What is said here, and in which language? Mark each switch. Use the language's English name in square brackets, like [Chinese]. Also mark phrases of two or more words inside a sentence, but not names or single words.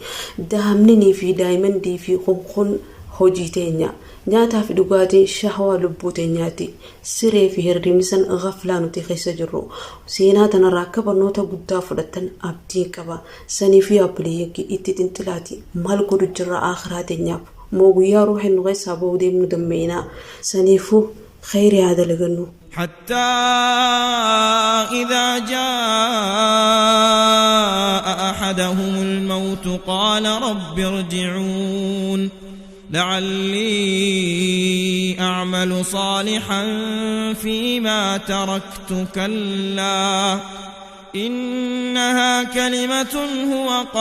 [Oromo] daamninii fi daa'imandii fi kun hojii teenya nyaataa fi dhugaatii shahwaa lubbuu teenyaati siree fi hirribni san ghaflaa nuti keessa jirru seenaa tanarraa akka barnoota guddaa fudhatan abdii qaba sanii fi abbileeyyii itti xinxilaati maal godhu jirra akhiraa teenyaaf moo guyyaa ruuxeen nu keessaa ba'uu deemnu dammeeyna saniifuu khayri haa dalagannu. [Arabic] حتى إذا جاء أحدهم الموت قال رب ارجعون لعلي أعمل صالحا فيما تركت كلا إنها كلمة هو